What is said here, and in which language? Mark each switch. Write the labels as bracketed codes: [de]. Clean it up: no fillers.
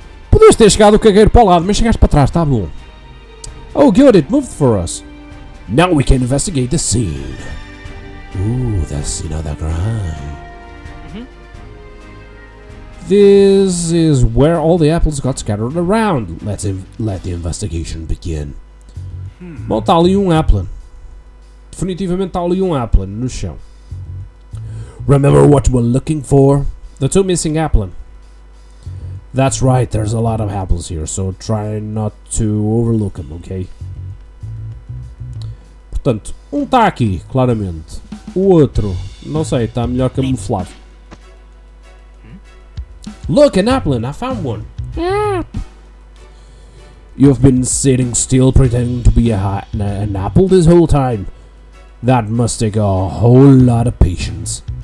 [pt] Podias ter chegado o cagueiro para o lado, mas chegaste para trás, tá bom. [en] Oh, good, it moved for us. Now we can investigate the scene. Ooh, the scene of the crime. This is where all the apples got scattered around. Let the investigation begin. [pt] Bom, está ali Applin. Definitivamente está ali Applin no chão. [en] Remember what we're looking for? The two missing Applin. That's right, there's a lot of apples here, so try not to overlook them, ok? [pt] Portanto, está aqui, claramente. O outro, não sei, está melhor camuflado. [en] Look, an Applin, I found one. You've been sitting still pretending to be an apple this whole time. That must take a whole lot of patience.